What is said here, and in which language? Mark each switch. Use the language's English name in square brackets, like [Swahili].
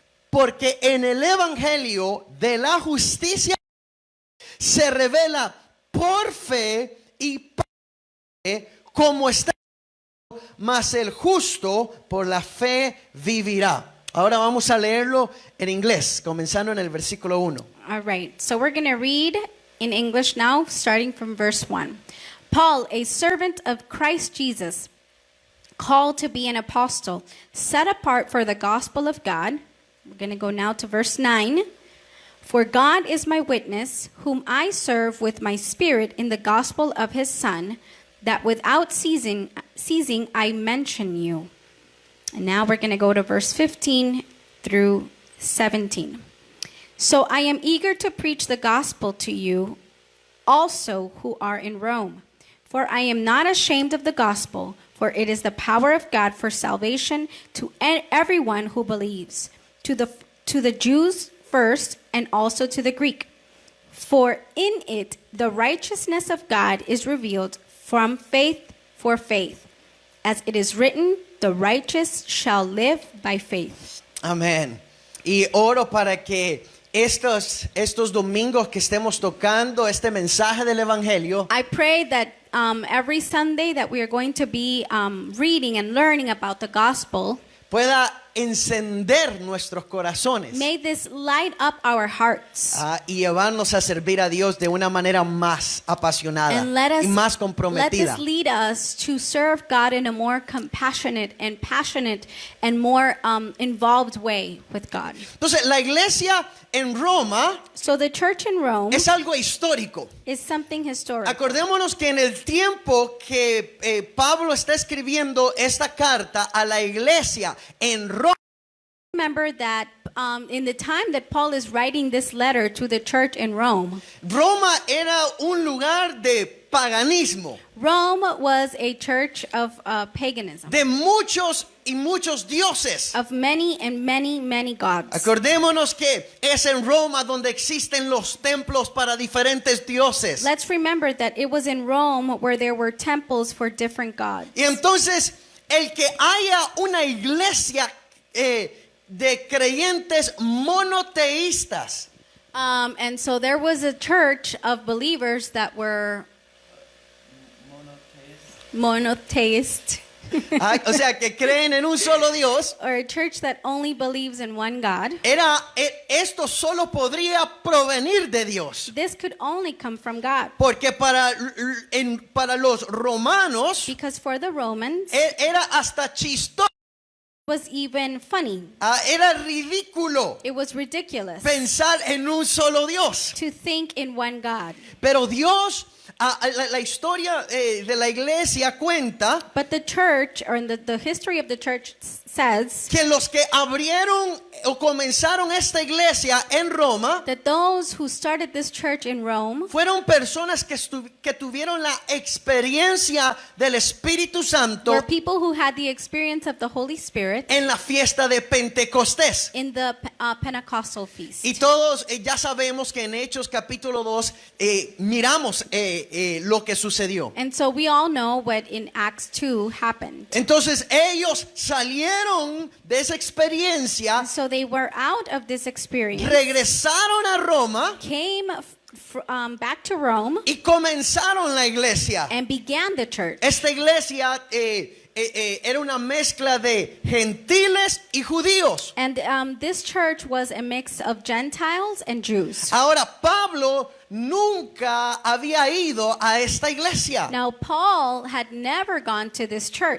[Spanish] Porque en el evangelio de la justicia se revela por fe y por fe, como está, mas el justo por la fe vivirá. Ahora vamos a leerlo en inglés, comenzando en el versículo 1. [English] All right, so we're going to read in English now, starting from verse 1. Paul, a servant of Christ Jesus, called to be an apostle, set apart for the gospel of God. We're going to go now to verse 9. For God is my witness, whom I serve with my spirit in the gospel of his Son, that without ceasing I mention you. And now we're going to go to verse 15 through 17. So I am eager to preach the gospel to you also who are in Rome. For I am not ashamed of the gospel, for it is the power of God for salvation to everyone who believes, to the Jews first and also to the Greek. For in it the righteousness of God is revealed from faith for faith. As it is written, the righteous shall live by faith. [Spanish] Amén. Y oro para que estos domingos que estemos tocando este mensaje del evangelio, [English] I pray that every Sunday that we are going to be reading and learning about the gospel, [Spanish] pueda encender nuestros corazones [English] may this light up our hearts [Spanish] y llevarnos a servir a Dios de una manera más apasionada [English] and let [Spanish] y más comprometida. [English] lead us to serve God in a more compassionate and passionate and more involved way with God. [Spanish] Entonces, la iglesia en Roma [English] So the church in Rome [Spanish] es algo histórico. [English] is something historical. [Spanish] Acordémonos que en el tiempo que Pablo está escribiendo esta carta a la iglesia en Roma, [English] Remember that in the time that Paul is writing this letter to the church in Rome, [Spanish] Roma era un lugar de paganismo, [English] Rome was a church of paganism, [Spanish] de muchos y muchos dioses. [English] of many and many gods. [Spanish] Acordémonos que es en Roma donde existen los templos para diferentes dioses. [English] Let's remember that it was in Rome where there were temples for different gods. [Spanish] Y entonces, el que haya una iglesia de creyentes monoteístas, [English] And so there was a church of believers that were monotheist, [Spanish] o sea, que creen en un solo Dios, [English] or a church that only believes in one God. [Spanish] esto solo podría provenir de Dios. [English] This could only come from God. [Spanish] Porque para los romanos [English] Because for the Romans, [Spanish] era hasta chistoso, [English] it was even funny. [Spanish] era ridículo [English] It was ridiculous [Spanish] pensar en un solo Dios. [English] to think in one God. [Spanish] Pero Dios, la historia de la iglesia cuenta [English] But the church, or in the history of the church says [Spanish] que los que abrieron o comenzaron esta iglesia en Roma [English] that those who started this church in Rome [Spanish] fueron personas que tuvieron la experiencia del Espíritu Santo [English] were people who had the experience of the Holy Spirit Spirit [Spanish] en la fiesta de Pentecostés. [English] in the Pentecostal feast. [Spanish] Y todos ya sabemos que en Hechos capítulo 2 miramos lo que sucedió. [English] And so we all know what in Acts 2 happened. [Spanish] Entonces ellos salieron de esa experiencia, [English] So they were out of this experience, [Spanish] regresaron a Roma [English] came back to Rome, [Spanish] y comenzaron la iglesia. [English] and began the church. [Spanish] Esta iglesia era una mezcla de gentiles y judíos. [English] And this church was a mix of Gentiles and Jews. [Spanish] Ahora, Pablo nunca había ido a esta iglesia, [English] Now, Paul had never gone to this church,